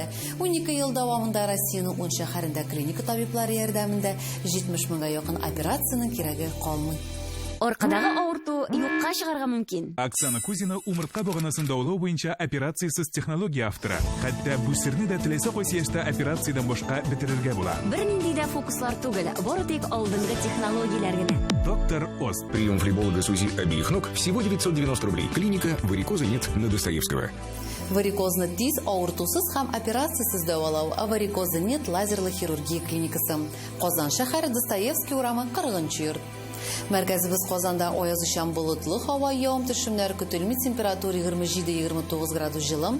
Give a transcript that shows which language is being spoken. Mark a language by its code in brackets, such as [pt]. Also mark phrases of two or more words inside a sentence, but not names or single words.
[tt] 12 ел дәвамында Россиянең 10 шәһәрендә клиника табиблары ярдәмендә 70 меңгә якын операцияның кирәге калмый. Аркадагы авырту юкка чыгарга мөмкин. Оксана Кузина умыртка баганасын даулау буенча операциясыз технология авторы. Хәтта бу сирне дә теләсә кайсы яшьтә операциядан башка бетерергә була. Бер нинди дә фокуслар түгел, бары тик алдынгы технологияләр генә. Доктор Оз. [ru] Прием флеболога с УЗИ обеих ног всего 990 рублей. Клиника «Варикоза нет» на Достоевского. [tt] Варикозны тиз, авыртусыз һәм операциясыз дәвалау. [ru] Варикоза нет [tt] лазерлы хирургия клиникасы. Казан шәһәре, Достоевский урамы, 40-нчы йорт. Мәркәзебез Казанда аязучан болытлы һава, явым-төшемнәр көтелми, температура 27-29 градус җылы.